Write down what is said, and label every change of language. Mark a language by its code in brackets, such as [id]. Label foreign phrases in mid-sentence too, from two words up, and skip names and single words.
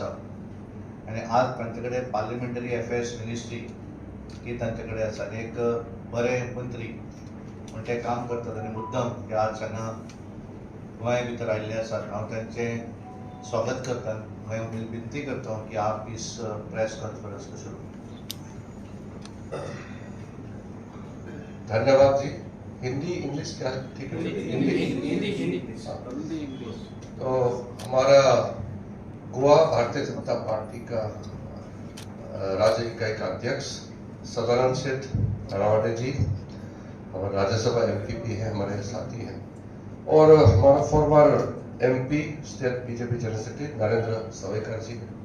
[kok] आनी आज तांचे कडेन [en] parliamentary affairs ministry [kok] ही तांचे कडेन आसा. एक बरे मंत्री म्हण ते काम करतात आनी मुद्दम ते आज हांगा गोंया भितर आयिल्ले आसात. हांव तांचें स्वागत करता. हांव विनंती करता की [hi] आप इस [en] press conference [hi] को शुरू. धन्यवाद जी. हिंदी इंग्लिश क्या ठीक है? हिंदी तो हमारा गोवा भारतीय जनता पार्टी का राज्य इकाई का अध्यक्ष सदानंद सेठ रावटे जी, हमारे राज्यसभा एमपी भी हैं, हमारे साथी हैं, और हमारा [en] former MP state BJP general secretary [hi] नरेंद्र सावयकर जी.